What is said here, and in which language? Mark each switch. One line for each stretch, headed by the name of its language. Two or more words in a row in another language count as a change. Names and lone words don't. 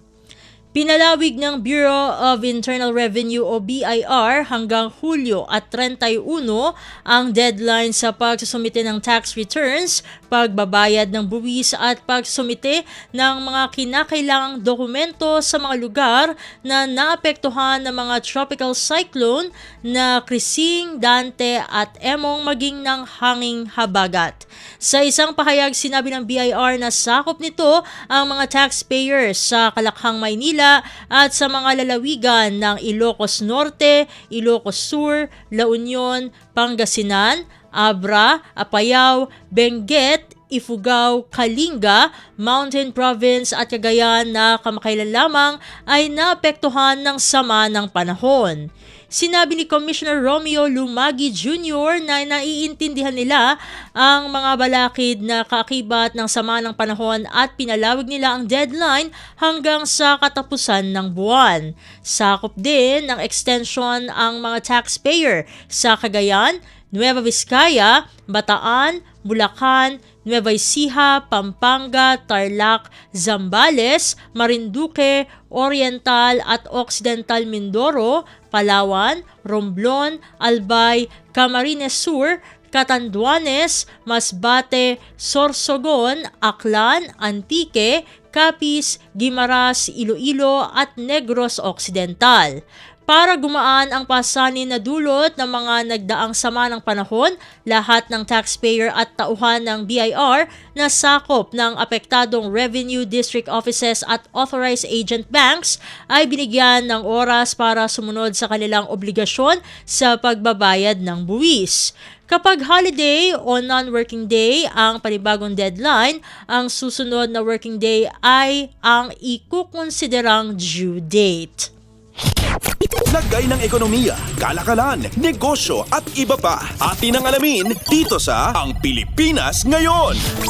Filipino: Pinalawig ng Bureau of Internal Revenue o BIR hanggang Hulyo at 31 ang deadline sa pagsusumite ng
English: tax returns,
Filipino: pagbabayad ng buwis at pagsumite ng mga kinakailangang dokumento sa mga lugar na naapektuhan ng mga
English: tropical cyclone
Filipino: na Krising, Dante at Emong maging ng hanging habagat. Sa isang pahayag, sinabi ng BIR na sakop nito ang mga taxpayers sa Kalakhang, Maynila at sa mga lalawigan ng Ilocos Norte, Ilocos Sur, La Union, Pangasinan, Abra, Apayao, Benguet, Ifugao, Kalinga, Mountain Province at Cagayan na kamakailan lamang ay naapektuhan ng sama ng panahon. Sinabi ni Commissioner Romeo Lumagi Jr. na naiintindihan nila ang mga balakid na kaakibat ng sama ng panahon at pinalawig nila ang deadline hanggang sa katapusan ng buwan. Sakop din ng extension ang mga taxpayer sa Cagayan, Nueva Vizcaya, Bataan, Bulacan, Nueva Ecija, Pampanga, Tarlac, Zambales, Marinduque, Oriental at Occidental Mindoro, Palawan, Romblon, Albay, Camarines Sur, Catanduanes, Masbate, Sorsogon, Aklan, Antique, Capiz, Guimaras, Iloilo at Negros Occidental. Para gumaan ang pasanin na dulot ng mga nagdaang sama ng panahon, lahat ng taxpayer at tauhan ng BIR na sakop ng apektadong
English: revenue district offices
Filipino: at
English: authorized agent banks
Filipino: ay binigyan ng oras para sumunod sa kanilang obligasyon sa pagbabayad ng buwis. Kapag holiday o
English: non-working day
Filipino: ang panibagong deadline, ang susunod na
English: working day
Filipino: ay ang ikukonsiderang
English: due date.
Filipino: Lagay ng ekonomiya, kalakalan, negosyo at iba pa. Atin ang alamin dito sa Ang Pilipinas Ngayon.